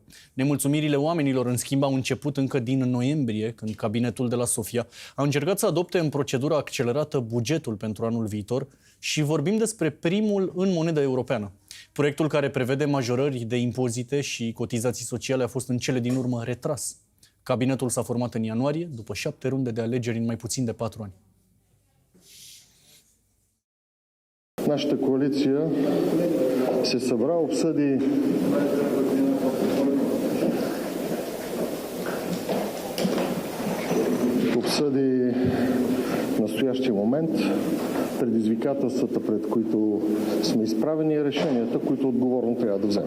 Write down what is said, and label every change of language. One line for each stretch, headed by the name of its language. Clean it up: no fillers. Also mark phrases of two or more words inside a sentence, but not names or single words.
Romanian: Nemulțumirile oamenilor, în schimb, au început încă din noiembrie, când cabinetul de la Sofia a încercat să adopte în procedură accelerată bugetul pentru anul viitor și vorbim despre primul în monedă europeană. Proiectul care prevede majorări de impozite și cotizații sociale a fost în cele din urmă retras. Cabinetul s-a format în ianuarie, după 7 runde de alegeri în mai puțin de 4 ani.
Bulgarian: Нашата коалиция се събра, обсъди настоящия момент, предизвикателствата, пред които сме изправени, и решенията, които отговорно трябва да вземем.